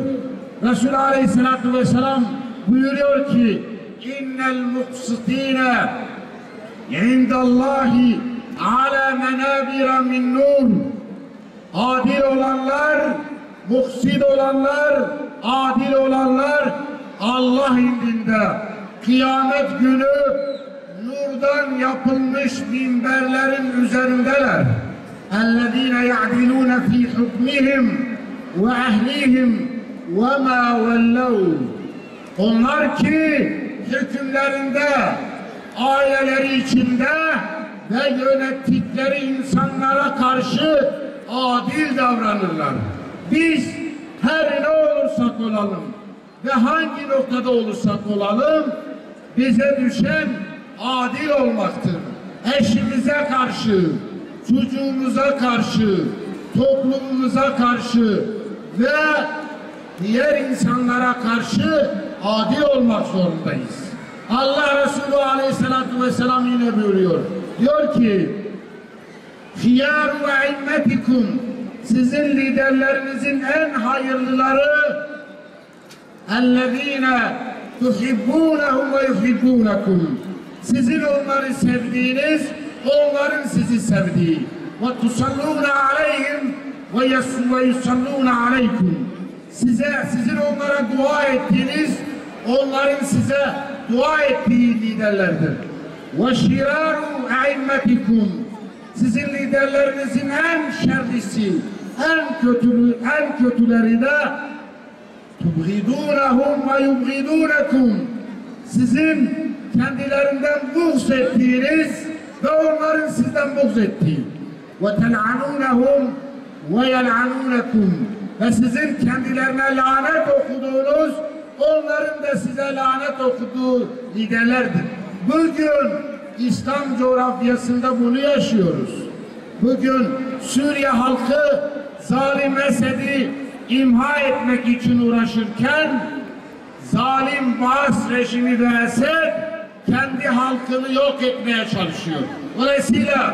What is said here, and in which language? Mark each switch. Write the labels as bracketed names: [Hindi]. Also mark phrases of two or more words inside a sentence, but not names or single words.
[Turkish] Resulü Aleyhisselatü Vesselam buyuruyor ki, [Arabic] إن المقسطين عند الله على منابر من نور. [Turkish] Adil olanlar, muksid olanlar, adil olanlar Allah indinde kıyamet günü nurdan yapılmış minberlerin üzerindeler. [Arabic] اَلَّذ۪ينَ يَعْدِلُونَ ف۪ي حُكْمِهِمْ وَاَهْلِهِمْ وَمَا وَلَّوْا. [Turkish] Onlar ki hükümlerinde, aileleri içinde ve yönettikleri insanlara karşı adil davranırlar. Biz her ne olursak olalım ve hangi noktada olursak olalım, bize düşen adil olmaktır. Eşimize karşı, çocuğumuza karşı, toplumumuza karşı ve diğer insanlara karşı adil olmak zorundayız. Allah Resulü Aleyhisselatü Vesselam yine buyuruyor. Diyor ki, [Arabic] خِيَارُ وَاِمَّتِكُمْ, [Turkish] sizin liderlerinizin en hayırlıları [Arabic] اَلَّذ۪ينَ تُحِبُّونَهُمْ وَيُحِبُّونَكُمْ, [Turkish] sizin onları sevdiğiniz, onların sizi sevdiği. [Arabic] وَتُصَلُّونَ عَلَيْهِمْ وَيُصَلُّونَ عَلَيْكُمْ, [Turkish] sizin onlara dua ettiğiniz, onların size dua ettiği liderlerdir. [Arabic] وَشِرَارُ اَعِمَّتِكُمْ, [Turkish] sizin liderlerinizin en şerlisi, en kötüleri de [Arabic] تُبْغِدُونَهُمْ وَيُبْغِدُونَكُمْ, [Turkish] sizin kendilerinden buğz ettiğiniz ve onların sizden buğz ettiği. [Arabic] وَتَلْعَنُونَهُمْ وَيَلْعَنُونَكُمْ, [Turkish] ve sizin kendilerine lanet okuduğunuz, onların da size lanet okuduğu liderlerdir. Bugün İslam coğrafyasında bunu yaşıyoruz. Bugün Suriye halkı zalim Esed'i imha etmek için uğraşırken, zalim Baas rejimi ve Esed kendi halkını yok etmeye çalışıyor.